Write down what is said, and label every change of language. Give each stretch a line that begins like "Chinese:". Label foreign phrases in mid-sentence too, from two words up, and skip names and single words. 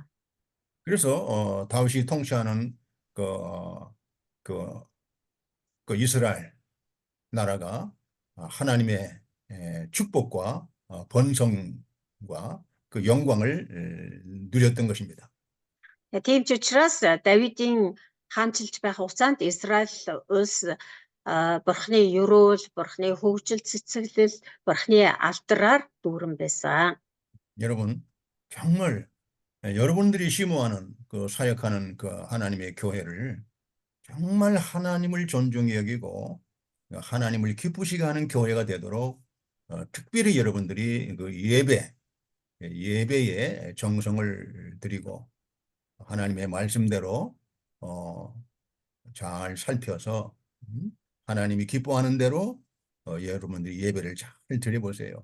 Korean: 그래서 다윗이 통치하는 그 이스라엘 나라가 하나님의 축복과 번성과 그 영광을 누렸던 것입니다.
Mongolian: Тийм ч учраас Давидын хаанчилж байх хугацаанд Израиль улс бурхны ёроол, бурхны хөгжил цэцэглэл, бурхны алдраар дүүрэн байсан.
Korean: 여러분 정말 여러분들이 심호하는 그 사역하는 그 하나님의 교회를 정말 하나님을 존중히 여기고 하나님을 기쁘시게 하는 교회가 되도록 특별히 여러분들이 그 예배에 정성을 들이고 하나님의 말씀대로 잘 살펴서 하나님이 기뻐하는 대로 여러분들이 예배를 잘 드려보세요.